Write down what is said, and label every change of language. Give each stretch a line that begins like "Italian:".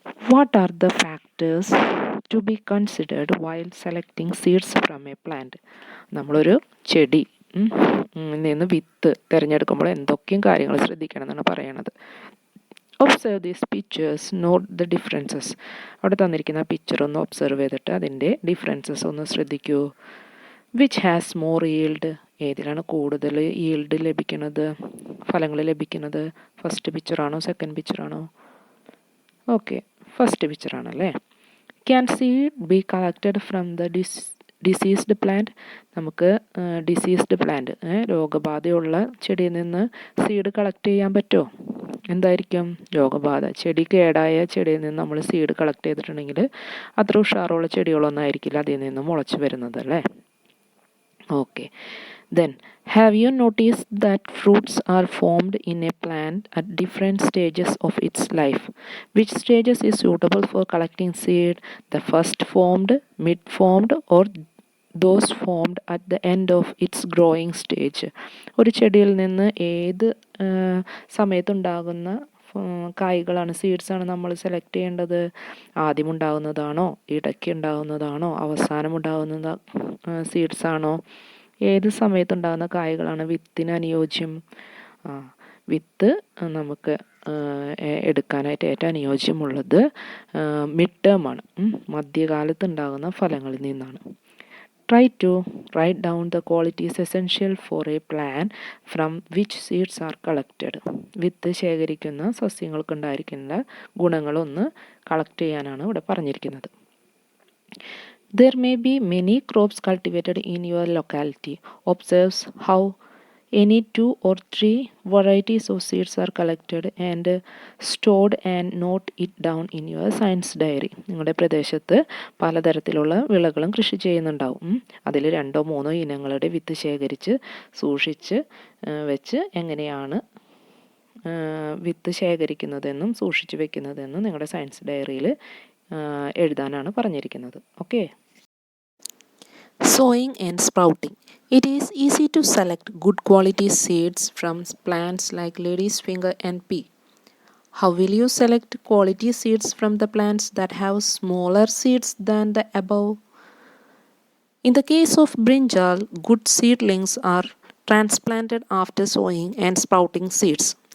English: What are the factors to be considered while selecting seeds from a plant?
Malayalam: നമ്മളൊരു ചെടി നിന്ന് വിത്ത് തിരഞ്ഞെടുക്കുമ്പോൾ എന്തൊക്കെയും കാര്യങ്ങൾ ശ്രദ്ധിക്കണം എന്നാണ് പറയണത്.
English: Observe these pictures, note the differences.
Malayalam: അവിടെ തന്നിരിക്കുന്ന പിക്ചർ ഒന്ന് ഒബ്സർവ് ചെയ്തിട്ട് അതിൻ്റെ ഡിഫറൻസസ് ഒന്ന് ശ്രദ്ധിക്കൂ.
English: which has more yield,
Malayalam: ഏതിലാണ് കൂടുതൽ ഈൽഡ് ലഭിക്കുന്നത്, ഫലങ്ങൾ ലഭിക്കുന്നത്? First പിക്ചറാണോ second പിക്ചറാണോ? Okay, first പിക്ചറാണല്ലേ.
English: Can seed be collected from the diseased plant.
Malayalam: നമുക്ക് ഡിസീസ്ഡ് പ്ലാന്റ്, രോഗബാധയുള്ള ചെടിയിൽ നിന്ന് സീഡ് കളക്ട് ചെയ്യാൻ പറ്റുമോ? എന്തായിരിക്കും? രോഗബാധ, ചെടി കേടായ ചെടിയിൽ നിന്ന് നമ്മൾ സീഡ് കളക്ട് ചെയ്തിട്ടുണ്ടെങ്കിൽ അത്ര ഉഷാറുള്ള ചെടികളൊന്നും ആയിരിക്കില്ല അതിൽ നിന്ന് മുളച്ച് വരുന്നത് അല്ലേ.
English: Okay, then have you noticed that fruits are formed in a plant at different stages of its life? Which stages is suitable for collecting seed? The first formed, mid formed, or those formed at the end of its growing stage?
Malayalam: ഒരു ചെടിയിൽ നിന്ന് ഏത് സമയത്തുണ്ടാകുന്ന കായ്കളാണ്, സീഡ്സാണ് നമ്മൾ select ചെയ്യേണ്ടത്? ആദ്യം ഉണ്ടാകുന്നതാണോ, ഇടയ്ക്ക് ഉണ്ടാകുന്നതാണോ, അവസാനം ഉണ്ടാകുന്ന സീഡ്സാണോ? ഏത് സമയത്തുണ്ടാകുന്ന കായ്കളാണ് വിത്തിന് അനുയോജ്യം? വിത്ത് നമുക്ക് എടുക്കാനായിട്ട് ഏറ്റവും അനുയോജ്യമുള്ളത് മിഡ് ടേം ആണ്, മധ്യകാലത്ത് ഉണ്ടാകുന്ന ഫലങ്ങളിൽ നിന്നാണ്.
English: Try to write down the qualities essential for a plant from which seeds are collected.
Malayalam: വിത്ത് ശേഖരിക്കുന്ന സസ്യങ്ങൾക്കുണ്ടായിരിക്കുന്ന ഗുണങ്ങളൊന്ന് കളക്ട് ചെയ്യാനാണ് ഇവിടെ പറഞ്ഞിരിക്കുന്നത്.
English: There may be many crops cultivated in your locality. Observe how any 2 or 3 varieties of seeds are collected and stored and note it down in your science diary.
Malayalam: നിങ്ങളുടെ പ്രദേശത്ത് പലതരത്തിലുള്ള വിളകളും കൃഷി ചെയ്യുന്നുണ്ടാവും. അതിൽ 2 or 3 ഇനങ്ങളുടെ വിത്ത് ശേഖരിച്ച് സൂക്ഷിച്ച് വെച്ച് എങ്ങനെയാണ് വിത്ത് ശേഖരിക്കുന്നതെന്നും സൂക്ഷിച്ച് വെക്കുന്നതെന്നും നിങ്ങളുടെ സയൻസ് ഡയറിയിൽ എഴുതാനാണ് പറഞ്ഞിരിക്കുന്നത്.
English: Okay. Sowing and sprouting. It is easy to select good quality seeds from plants like lady's finger and pea. How will you select quality seeds from the plants that have smaller seeds than the above? In the case of brinjal, good seedlings are transplanted after sowing and sprouting seeds.